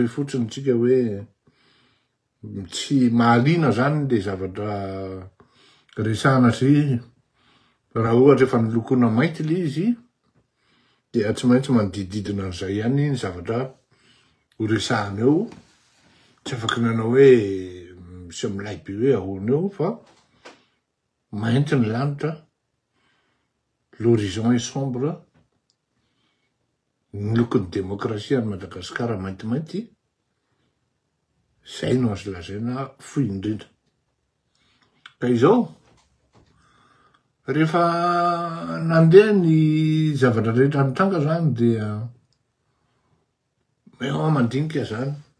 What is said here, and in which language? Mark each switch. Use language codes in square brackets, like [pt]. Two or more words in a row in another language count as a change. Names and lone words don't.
[mg] fotsiny tsika hoe tsy mahaliana zany le zavatra resahana sy raha ohatra efa nolokoina mainty le izy dia tsy maintsy manodididina an'izay ihany ny zavatra ho resahana eo, tsy afaky nanao hoe misy milay be hoe ahoana eo fa mainty ny lanitra, [fr] l'horizon est sombre, [mg] ny lokon'ny demokrasia any Madagasikara maintimainty. Zay no azo lazaina fohy indrindra. Ka izao, rehefa nandeha ny zavatra rehetra nitranga zany dia eo mandinika zany.